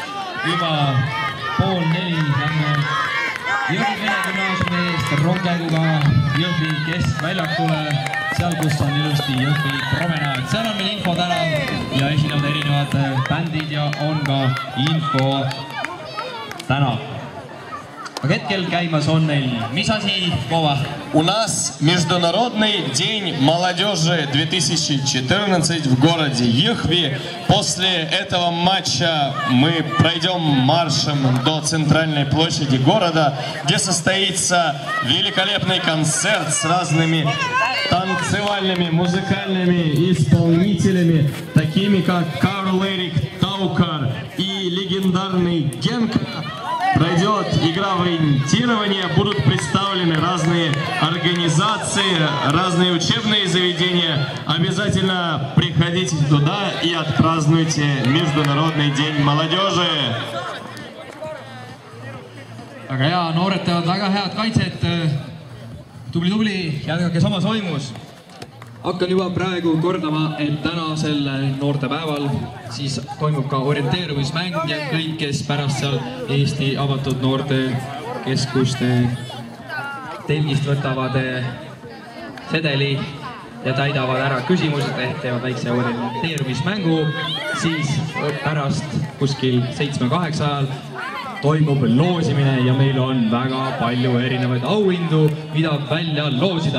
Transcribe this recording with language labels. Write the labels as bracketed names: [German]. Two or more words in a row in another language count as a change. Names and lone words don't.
[Estonian] Juba 3:30 lähme Jõhvi Vene Gümnaasiumi eest rongkäiguga Jõhvi keskväljakule, seal kus on ilusti Jõhvi promenaad. Seal on meil info tänav ja esinevad erinevad bändid ja on ka info tänav. Aga hetkel käimas on neil mis asi, Vova? [Russian] У нас Международный день молодежи 2014 в городе Jõhvi. После этого матча мы пройдем маршем до центральной площади города, где состоится великолепный концерт с разными танцевальными, музыкальными исполнителями, такими как Карл Эрик Таукар и легендарный Генка. Пройдет игра в ориентирование, будут представлены разные организации, разные учебные заведения. Обязательно приходите туда и отпразднуйте Международный день молодежи. [Estonian] Aga hea, noored teevad väga head kaitset. Tubli, jätkake samas vaimus. Hakkan juba praegu kordama, et tänasel noortepäeval siis toimub ka orienteerumismäng ja kõik, kes pärast seal Eesti avatud noortekeskuste telgist võtavad sedeli ja täidavad ära küsimused ehk teevad väikse orienteerumismängu, siis pärast kuskil 7-8 ajal toimub loosimine ja meil on väga palju erinevaid auhindu, mida välja loosida.